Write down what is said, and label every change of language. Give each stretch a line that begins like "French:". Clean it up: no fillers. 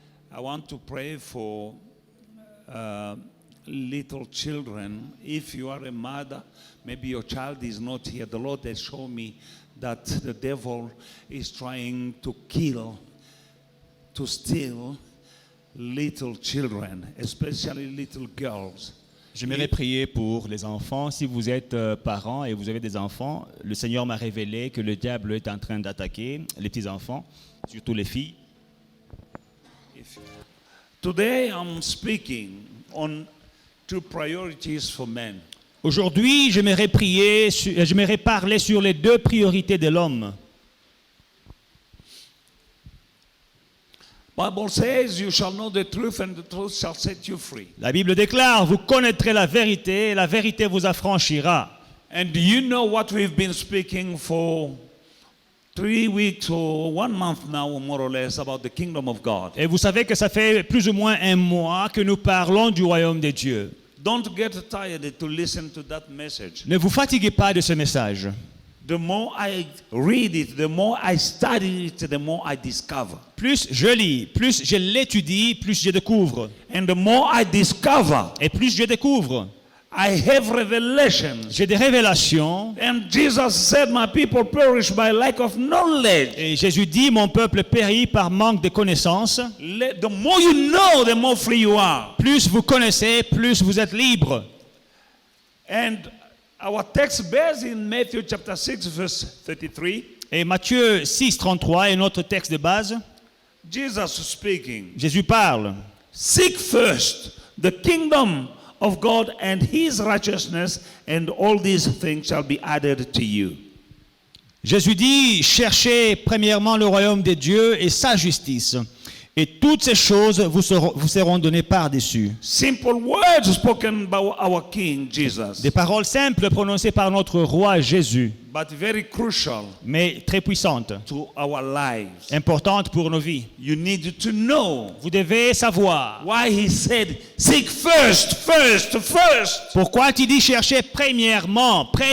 English: I want to pray for little children. If you are a mother, maybe your child is not here. The Lord has shown me that the devil is trying to kill, to steal little children, especially little girls.
French: J'aimerais prier pour les enfants. Si vous êtes parents et vous avez des enfants, le Seigneur m'a révélé que le diable est en train d'attaquer les petits-enfants, surtout les filles.
English: Today I'm speaking on two priorities for men.
French: Aujourd'hui, j'aimerais parler sur les deux priorités de l'homme.
English: Bible says, you shall know the truth and the truth shall set you free.
French: La Bible déclare, vous connaîtrez la vérité et la vérité vous affranchira.
English: And you know what we've been speaking for 3 weeks or 1 month now, more or less, about the kingdom of God.
French: Et vous savez que ça fait plus ou moins un mois que nous parlons du royaume de Dieu.
English: Don't get tired to listen to that message.
French: Ne vous fatiguez pas de ce message.
English: The more I read it, the more I study it, the more I discover.
French: Plus je lis, plus je l'étudie, plus je découvre.
English: And the more I discover,
French: Et plus je découvre.
English: I have revelations.
French: J'ai des révélations.
English: And Jesus said, my people perish by lack of knowledge.
French: Et Jésus dit, mon peuple périt par manque de connaissances.
English: The more you know, the more free you are.
French: Plus vous connaissez, plus vous êtes libre.
English: And our text based in Matthew chapter 6 verse 33.
French: Et Matthieu 6, 33 est notre texte de base.
English: Jesus speaking.
French: Jésus parle.
English: Seek first the kingdom of God and his righteousness, and all these things shall be added to you.
French: Jésus dit, cherchez premièrement le royaume de Dieu et sa justice. Et toutes ces choses vous seront données par-dessus.
English: Simple words spoken by our King Jesus.
French: Des paroles simples prononcées par notre roi Jésus,
English: But very crucial
French: mais très puissantes,
English: to our lives.
French: importantes pour nos vies.
English: You need to know
French: Vous devez savoir
English: why he said, seek first.
French: pourquoi il dit chercher premièrement.